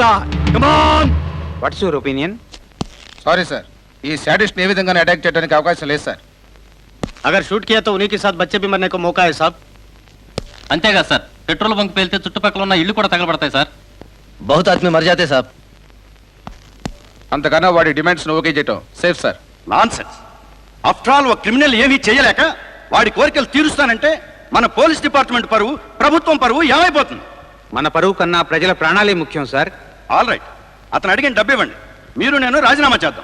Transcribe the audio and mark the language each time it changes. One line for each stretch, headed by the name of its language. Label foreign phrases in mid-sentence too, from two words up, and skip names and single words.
English: come on. what's your opinion? sorry sir,
Telugu: ఈ శాడిస్ట్ ఏ విధంగానే అటాక్ చేయడానికి అవకాశం లేదు సార్.
Hindi: अगर शूट किया तो उनके साथ बच्चे भी मरने को मौका है साब.
Telugu: అంతేగా సార్,
English: petrol bunk
Telugu: పేలితే చుట్టుపక్కల ఉన్న ఇళ్ళు కూడా తగలబడతాయి సార్.
Hindi: बहुत आदमी मर जाते साब.
Telugu: అంతకన్నా వాడి
English: demands okay
Telugu: చేయటం సేఫ్ సార్. నాన్సెన్స్.
English: after all
Telugu: ఒక క్రిమినల్ ఏమీ చేయలేక వాడి కోరికలు తీరుస్తానంటే మన
English: police department
Telugu: పరువు, ప్రభుత్వం పరువు ఏమైపోతుంది? మన పరువు కన్నా ప్రజల ప్రాణాలే ముఖ్యం సార్.
English: all right,
Telugu: అతను అడిగిన డబ్బు ఇవ్వండి, మీరు నేను రాజీనామా చేద్దాం.